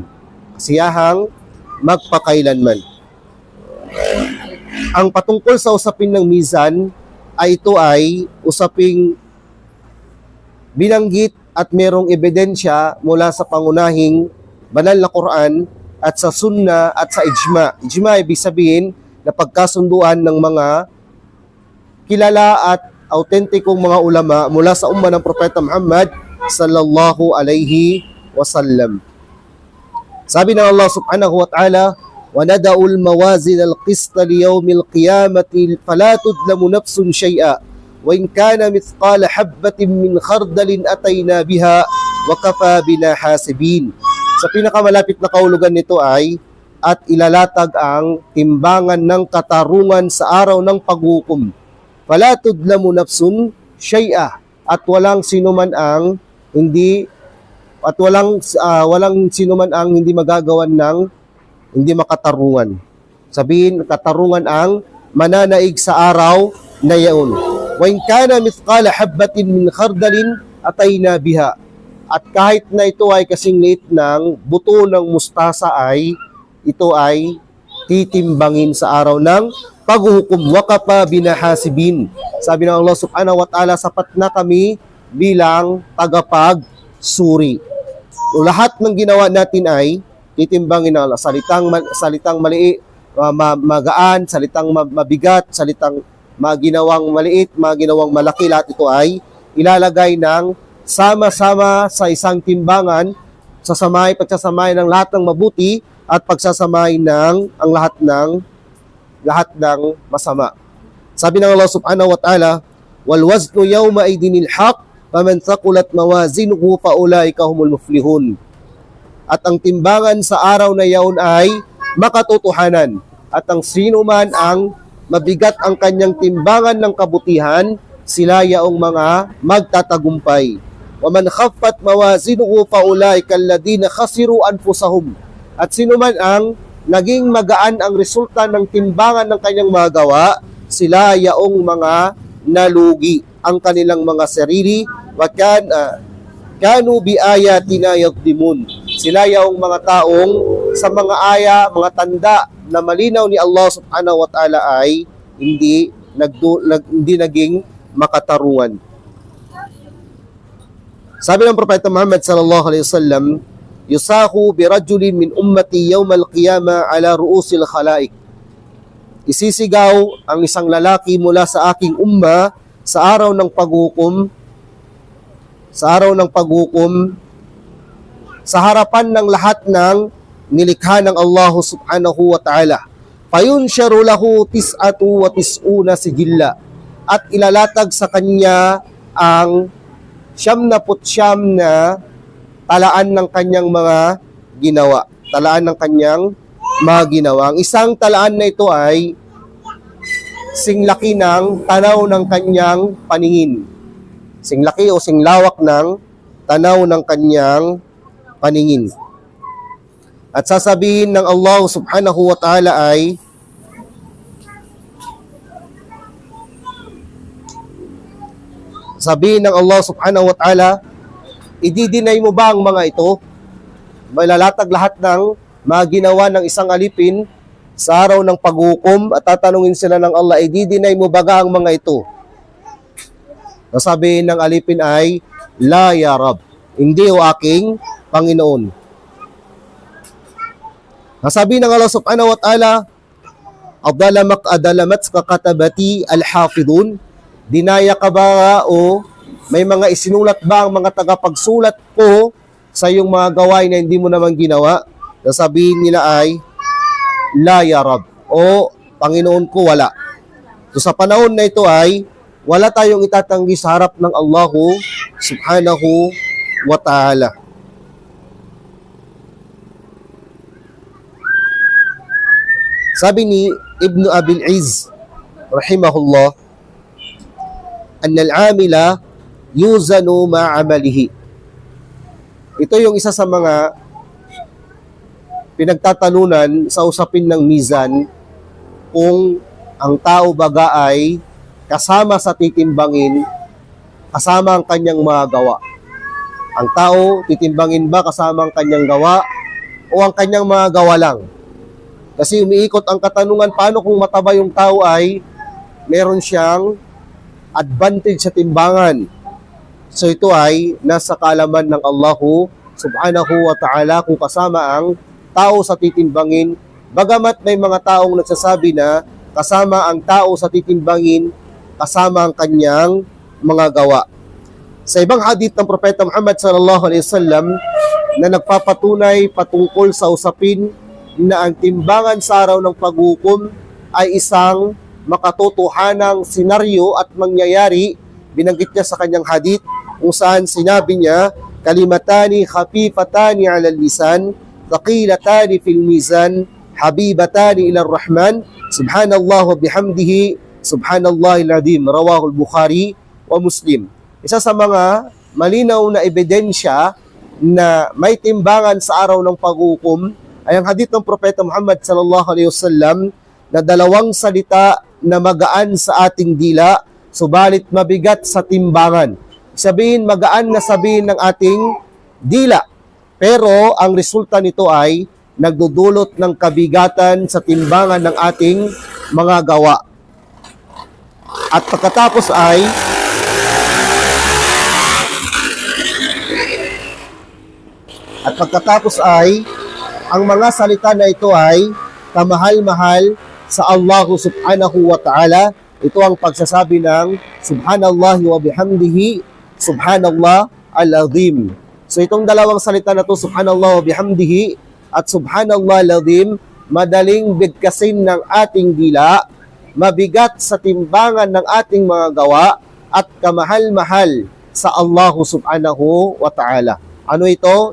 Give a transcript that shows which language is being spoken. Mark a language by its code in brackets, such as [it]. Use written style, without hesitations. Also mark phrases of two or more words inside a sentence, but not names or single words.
[tl] Kasiyahang magpakailanman. Ang patungkol sa usapin ng mizan ay ito ay usaping binanggit at merong ebidensya mula sa pangunahing banal na Quran at sa sunna at sa ijma. Ijma ibig sabihin na pagkasunduan ng mga kilala at autentikong mga ulama mula sa umma ng Propeta Muhammad [ar] صلى الله عليه وسلم. [tl] Sabi ng [ar] الله سبحانه وتعالى, وَنَدَعُ الْمَوَازِنَ الْقِسْطَ لِيَوْمِ الْقِيَامَةِ فَلَا تُظْلَمُ نَفْسٌ شَيْئًا وَإِنْ كَانَ مِثْقَالَ حَبَّةٍ مِّنْ خَرْدَلٍ أَتَيْنَا بِهَا وَكَفَى بِنَا حَاسِبِينَ. [tl] Sa pinakamalapit na kahulugan nito ay, at ilalatag ang timbangan ng katarungan sa araw ng paghukom. [ar] فلا تظلم نفس شيئا, [tl] at walang sinuman ang hindi magagawan ng hindi makatarungan. Sabihin, katarungan ang mananaig sa araw na yaon. [ar] وإن كان مثقال حبة من خردل أتينا بها. [tl] At kahit na ito ay kasing liit ng buto ng mustasa ay ito ay titimbangin sa araw ng paghuhukom. [ar] وكفى بنا حاسبين. [tl] Sabi ng [ar] الله سبحانه وتعالى, [tl] sapat na kami bilang tagapagsuri. So, lahat ng ginawa natin ay titimbangin ng Allah. Salitang maliit, magaan, salitang mabigat, salitang maginawang maliit, maginawang malaki, lahat ito ay ilalagay ng sama-sama sa isang timbangan, pagsasamay ng lahat ng mabuti at pagsasamay ng ang lahat ng masama. Sabi ng [ar] الله سبحانه وتعالى والوزن يومئذ الحق فمن ثقلت موازينه فأولئك هم المفلحون. [tl] At ang timbangan sa araw na yaon ay makatotohanan, at ang sino man ang mabigat ang kanyang timbangan ng kabutihan, sila yaong mga magtatagumpay. [ar] وَمَنْ خَفَّتْ مَوَازِنُهُ فَأُولَٰئِكَ الَّذِينَ خَسِرُوا أَنفُسَهُمْ. [tl] At sino man ang naging magaan ang resulta ng timbangan ng kanyang mga gawa, sila yaong mga nalugi ang kanilang mga sarili. [ar] كانوا بآياتنا يظلمون. [tl] Sila yaong mga taong sa mga mga tanda na malinaw ni Allah [ar] سبحانه وتعالى [tl] ay hindi naging makatarungan. Sabi ng Propeta [ar] Muhammad صلى الله عليه وسلم يصاح برجل من أمتي يوم القيامة على رؤوس الخلائق. [tl] Isisigaw ang isang lalaki mula sa aking umma sa araw ng paghukom, sa harapan ng lahat ng nilikha ng Allah [ar] سبحانه وتعالى. فينشر له تسعة وتسعون سجلا. [tl] At ilalatag sa kanya ang 99 na talaan ng kanyang mga ginawa. Ang isang talaan na ito ay singlaki ng tanaw ng kanyang paningin. Singlaki o singlawak ng tanaw ng kanyang paningin. At sasabihin ng Allah [ar] سبحانه وتعالى [tl] ay, sabihin ng Allah [ar] سبحانه وتعالى, [tl] ididinay mo ba ang mga ito? Malalatag lahat ng maginawa ng isang alipin sa araw ng paghukom at tatanungin sila ng Allah, i-deny mo baga ang mga ito? Sasabihin ng alipin ay, [ar] لا يا رب, [tl] hindi o aking Panginoon. Nasabi ng [ar] الله سبحانه وتعالى أظلمتك كتبتي الحافظون, [tl] dinaya ka ba o may mga isinulat ba ang mga tagapagsulat ko sa iyong mga gawain na hindi mo naman ginawa? Sasabihin nila ay, [ar] لا يا رب, [tl] o Panginoon ko, wala. So sa panahon na ito ay, wala tayong itatanggi sa harap ng Allah [ar] سبحانه وتعالى. [tl] Sabi ni [ar] Ibn Abil Izz, رحمه الله أن العامل يوزن مع عمله. [tl] Ito yung isa sa mga pinagtatalunan sa usapin ng mizan, kung ang tao baga ay kasama sa titimbangin, kasama ang kanyang mga gawa. Ang tao, titimbangin ba kasama ang kanyang gawa o ang kanyang mga gawa lang? Kasi umiikot ang katanungan, paano kung mataba yung tao ay meron siyang advantage sa timbangan? So ito ay nasa kaalaman ng Allah [ar] سبحانه وتعالى [tl] kung kasama ang tao sa titimbangin. Bagamat may mga taong nagsasabi na kasama ang tao sa titimbangin, kasama ang kanyang mga gawa. Sa ibang hadith ng Propeta Muhammad [ar] صلى الله عليه وسلم [tl] na nagpapatunay patungkol sa usapin na ang timbangan sa araw ng paghukom ay isang makatotohanang senaryo at mangyayari, binanggit niya sa kanyang hadith kung saan sinabi niya, [ar] كلمتان خفيفتان على اللسان ثقيلتان في الميزان حبيبتان إلى الرحمن سبحان الله وبحمده سبحان الله العظيم رواه البخاري ومسلم. [tl] Isa sa mga malinaw na ebidensya na may timbangan sa araw ng paghukom ay ang hadith ng Propeta Muhammad [ar] صلى الله عليه وسلم [tl] na dalawang salita na magaan sa ating dila, subalit mabigat sa timbangan. Sabihin, magaan na sabihin ng ating dila, pero ang resulta nito ay nagdudulot ng kabigatan sa timbangan ng ating mga gawa. At pagkatapos ay ang mga salita na ito ay kamahal-mahal sa Allah [ar] سبحانه وتعالى. [tl] Ito ang pagsasabi ng [ar] سبحان الله وبحمده سبحان الله العظيم. [tl] So itong dalawang salita na ito, [ar] سبحان الله وبحمده at سبحان الله العظيم, [tl] madaling bigkasin ng ating dila, mabigat sa timbangan ng ating mga gawa, at kamahal-mahal sa Allah [ar] سبحانه وتعالى. [tl] Ano ito?